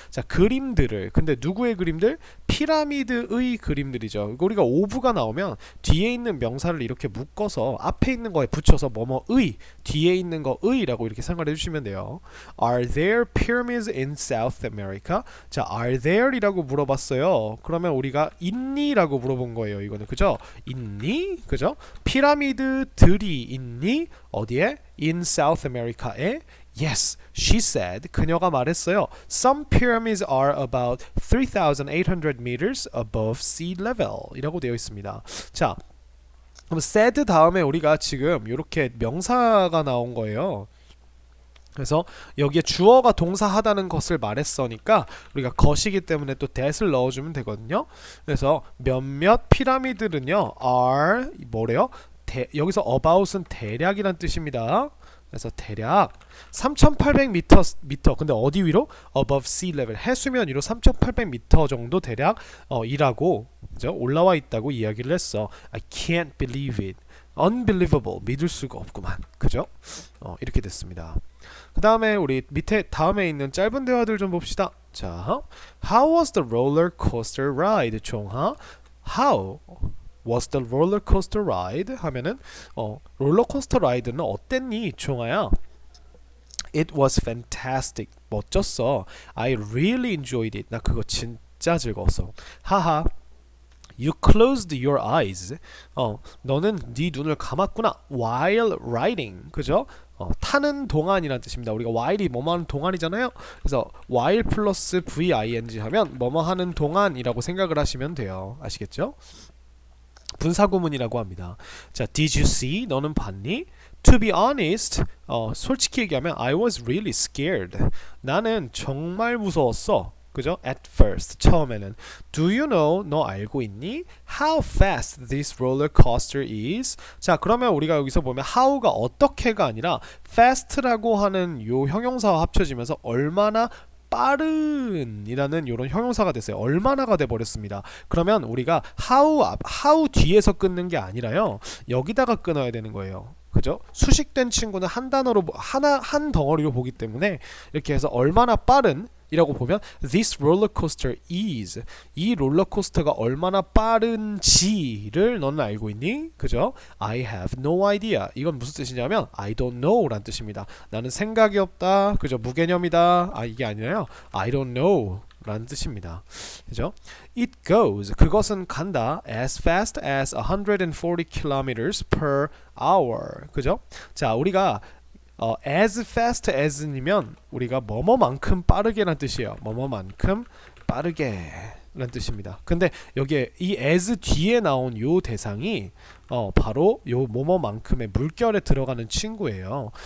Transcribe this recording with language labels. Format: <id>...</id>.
<ko>자, 그림들을. 근데 누구의 그림들? 피라미드의 그림들이죠. 우리가 of가 나오면 뒤에 있는 명사를 이렇게 묶어서 앞에 있는 거에 붙여서 뭐뭐의 뒤에 있는 거의라고 이렇게 생각해 주시면 돼요.</ko> <en>Are there pyramids in South America?</en> <ko>자, are there이라고 물어봤어요. 그러면 우리가 있니라고 물어본 거예요. 이거는 그죠? 있니? 그죠? 피라미드들이 있니? 어디에?</ko> <en>In South America에? Yes, she said.</en> <ko>그녀가 말했어요.</ko> <en>Some pyramids are about 3,800 meters above sea level 이라고 되어 있습니다.</en> <ko>자, 그럼 said 다음에 우리가 지금 이렇게 명사가 나온 거예요. 그래서 여기에 주어가 동사하다는 것을 말했으니까 우리가 것이기 때문에 또 that을 넣어주면 되거든요. 그래서 몇몇 피라미드는요 are 뭐래요? 여기서 about은 대략이란 뜻입니다. 그래서 대략 3,800m 근데 어디 위로?</ko> <en>above sea level</en> <ko>해수면 위로 3,800m 정도 대략 이라고 그죠? 올라와 있다고 이야기를 했어.</ko> <en>I can't believe it.</en> <ko>unbelievable. 믿을 수가 없구만. 그죠? 이렇게 됐습니다. 그 다음에 우리 밑에 다음에 있는 짧은 대화들 좀 봅시다.</ko> <en>자, How was the roller coaster ride, 종하? How was the roller coaster ride?</en> <ko>하면은 롤러코스터 라이드는 어땠니, 종하야?</ko> <en>It was fantastic.</en> <ko>멋졌어.</ko> <en>I really enjoyed it.</en> <ko>나 그거 진짜 즐거웠어.</ko> <en>하하. You closed your eyes.</en> <ko>너는 네 눈을 감았구나.</ko> <en>While riding.</en> <ko>그죠? 타는 동안이라는 뜻입니다. 우리가 while이 뭐뭐 하는 동안이잖아요. 그래서 while 플러스 VING 하면 뭐뭐 하는 동안이라고 생각을 하시면 돼요. 아시겠죠? 분사구문이라고 합니다.</ko> <en>자, did you see?</en> <ko>너는 봤니?</ko> <en>To be honest,</en> <ko>솔직히 얘기하면</ko> <en>I was really scared.</en> <ko>나는 정말 무서웠어. 그죠?</ko> <en>At first</en> <ko>처음에는</ko> <en>Do you know?</en> <ko>너 알고 있니?</ko> <en>How fast this roller coaster is?</en> <ko>자, 그러면 우리가 여기서 보면 how가 어떻게가 아니라 fast라고 하는 요 형용사와 합쳐지면서 얼마나 빠른이라는 이런 형용사가 됐어요. 얼마나가 돼 버렸습니다. 그러면 우리가 how 뒤에서 끊는 게 아니라요. 여기다가 끊어야 되는 거예요. 그죠? 수식된 친구는 한 단어로 한 덩어리로 보기 때문에 이렇게 해서 얼마나 빠른 이라고 보면</ko> <en>this roller coaster is</en> <ko>이 롤러코스터가 얼마나 빠른지를 너는 알고 있니? 그죠?</ko> <en>I have no idea.</en> <ko>이건 무슨 뜻이냐면</ko> <en>I don't know</en> <ko>라는 뜻입니다. 나는 생각이 없다. 그죠? 무개념이다. 이게 아니라요.</ko> <en>I don't know</en> <ko>라는 뜻입니다. 그죠?</ko> <en>It goes</en> <ko>그것은 간다</ko> <en>as fast as 140 kilometers per hour.</en> <ko>그죠? 자, 우리가 as fast as이면 우리가 뭐뭐만큼 빠르게란 뜻이에요. 뭐뭐만큼 빠르게 라는 뜻입니다. 근데 여기에 이 as 뒤에 나온 요 대상이 바로 요 뭐뭐만큼의 물결에 들어가는 친구예요.</ko>